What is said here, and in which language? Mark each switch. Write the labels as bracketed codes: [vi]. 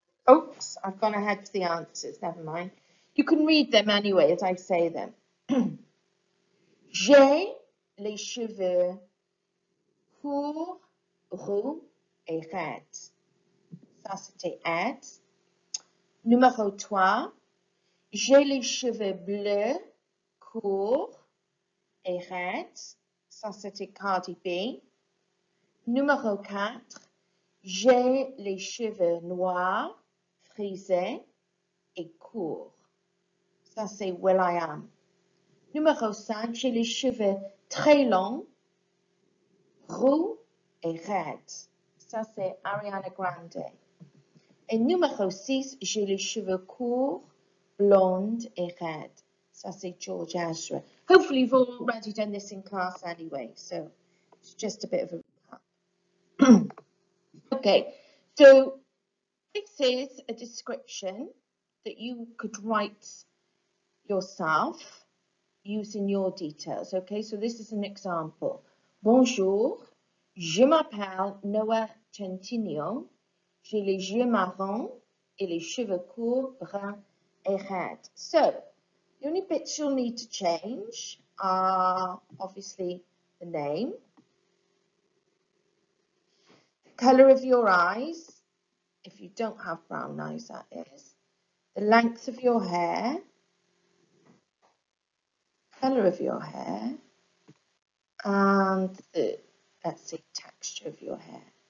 [en] Oops, I've gone ahead to the answers, never mind. You can read them anyway as I say them. [fr] J'ai les cheveux courts, roux et raides. Ça, c'était aide. Numéro 3. J'ai les cheveux bleus, courts et raides. Ça, c'était Cardi B. Numéro 4. J'ai les cheveux noirs, frisés et courts. Ça, c'est Will I Am. Numéro 5. J'ai les cheveux très longs, roux et raides. Ça, c'est Ariana Grande. Et numéro 6, j'ai les cheveux courts, blondes et raides. Ça, c'est George Ezra. [en] Hopefully, you've already done this in class anyway, so it's just a bit of a recap. Okay, so this is a description that you could write yourself using your details. Okay, so this is an example. [fr] Bonjour, je m'appelle Noah Centineo. J'ai les yeux marrons et les cheveux courts, bruns et raides. [en] So, the only bits you'll need to change are obviously the name, the colour of your eyes, if you don't have brown eyes that is, the length of your hair, colour of your hair, and the, let's say, texture of your hair.